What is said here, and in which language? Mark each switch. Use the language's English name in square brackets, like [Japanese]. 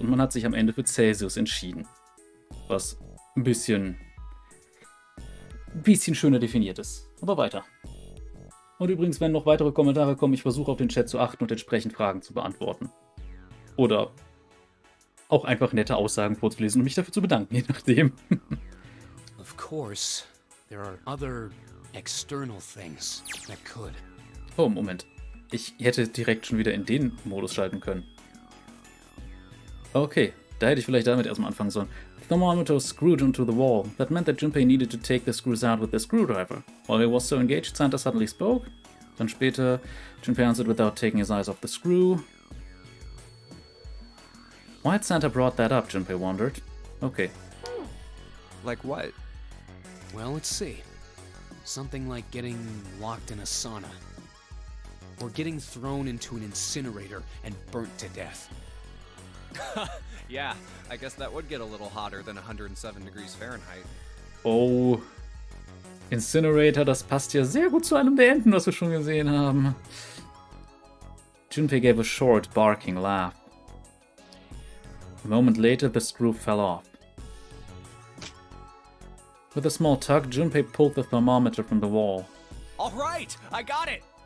[German] Und man hat sich am Ende für Celsius entschieden. Was ein bisschen schöner definiert ist. Aber weiter. Und übrigens, wenn noch weitere Kommentare kommen, ich versuche auf den Chat zu achten und entsprechend Fragen zu beantworten. Oder auch einfach nette Aussagen vorzulesen und mich dafür zu bedanken, je nachdem. [English] Of course, there are other external things that could. [German] Oh, Moment. Ich hätte direkt schon wieder in den Modus schalten können. Okay, da hätte ich vielleicht damit erstmal anfangen sollen. [English] The thermometer was screwed into the wall. That meant that Junpei needed to take the screws out with the screwdriver. While he was so engaged, Santa suddenly spoke. [German] Dann später, [English] Junpei answered without taking his eyes off the screw. Why had Santa brought that up, Junpei wondered. Okay. Like what? Well, let's see. Something like getting locked in a sauna. Or getting thrown into an incinerator and burnt to death. Yeah, I guess that would get a little hotter than 107 degrees Fahrenheit. Oh. [German] Incinerator, das passt ja sehr gut zu einem der Enden, was wir schon gesehen haben. [English] Junpei gave a short, barking laugh. A moment later, the screw fell off. With a small tug, Junpei pulled the thermometer from the wall. All right, I got it!